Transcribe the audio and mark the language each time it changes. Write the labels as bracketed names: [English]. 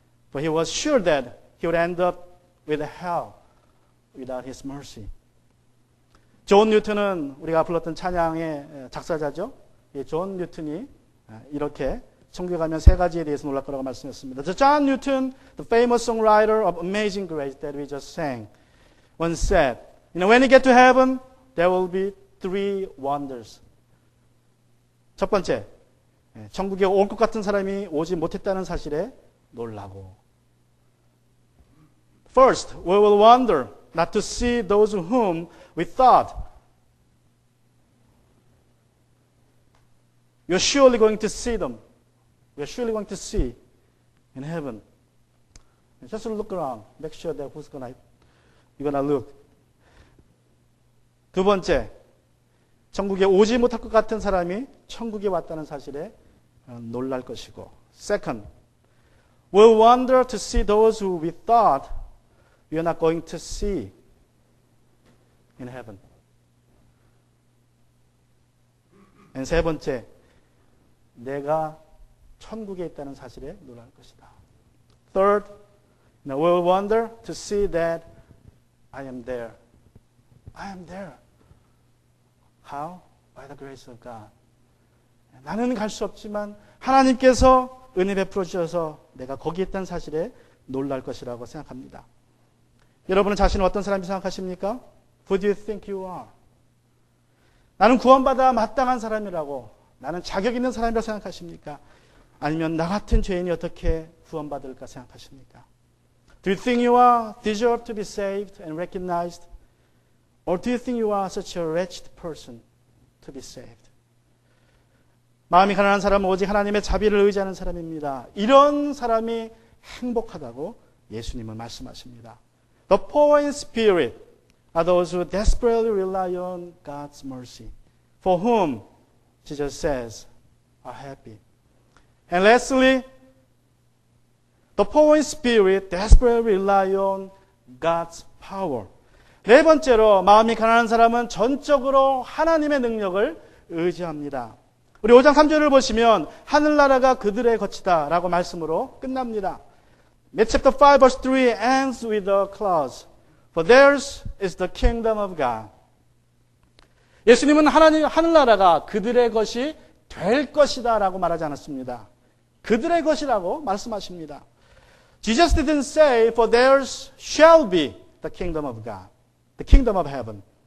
[English] For he was sure that he would end up with hell without his mercy. [Korean] 존 뉴턴은 우리가 불렀던 찬양의 작사자죠. 이 존 뉴턴이 이렇게 천국에 가면 세 가지에 대해서 놀랄 거라고 말씀했습니다. [English] The John Newton, the famous songwriter of Amazing Grace that we just sang, once said, when you get to heaven, there will be 3 wonders. [Korean] 첫 번째, 천국에 올 것 같은 사람이 오지 못했다는 사실에 놀라고. [English] First, we will wonder not to see those whom we thought we are surely going to see them. We are surely going to see in heaven. Just look around. Make sure that you're gonna look. [Korean] 두 번째, 천국에 오지 못할 것 같은 사람이 천국에 왔다는 사실에 놀랄 것이고. [English] Second, we'll wonder to see those who we thought we are not going to see in heaven. [Korean] And 세 번째, 내가 천국에 있다는 사실에 놀랄 것이다. [English] Third, will wonder to see that I am there. I am there. How? By the grace of God. [Korean] 나는 갈 수 없지만 하나님께서 은혜 베풀어 주셔서 내가 거기 있다는 사실에 놀랄 것이라고 생각합니다. 여러분은 자신을 어떤 사람이 생각하십니까? [English] Who do you think you are? [Korean] 나는 구원받아 마땅한 사람이라고, 나는 자격 있는 사람이라고 생각하십니까? 아니면 나 같은 죄인이 어떻게 구원받을까 생각하십니까? [English] Do you think you are deserve to be saved and recognized? Or do you think you are such a wretched person to be saved? [Korean] 마음이 가난한 사람은 오직 하나님의 자비를 의지하는 사람입니다. 이런 사람이 행복하다고 예수님은 말씀하십니다. [English] The poor in spirit are those who desperately rely on God's mercy, for whom Jesus says are happy. And lastly, the poor in spirit desperately rely on God's power. [Korean] 네 번째로 마음이 가난한 사람은 전적으로 하나님의 능력을 의지합니다. 우리 5장 3절을 보시면 하늘나라가 그들의 것이다 라고 말씀으로 끝납니다. [English] Chapter 5 verse 3 ends with a clause. For theirs is the kingdom of God. [Korean] 예수님은 하늘나라가 그들의 것이 될 것이다 라고 말하지 않았습니다. 그들의 것이라고 말씀하십니다. [English] Jesus didn't say for theirs shall be the kingdom of God, the kingdom of heaven.